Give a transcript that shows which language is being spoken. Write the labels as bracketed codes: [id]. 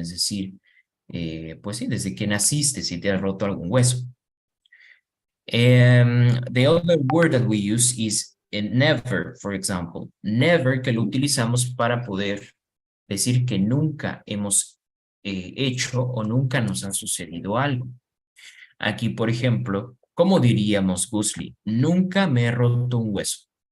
[es] Es decir, pues sí, desde que naciste, si te has roto algún hueso. [en] The other word that we use is never, for example. [es] Never, que lo utilizamos para poder decir que nunca hemos hecho o nunca nos ha sucedido algo. Aquí, por ejemplo, ¿cómo diríamos, Gusli? Nunca me he roto un hueso.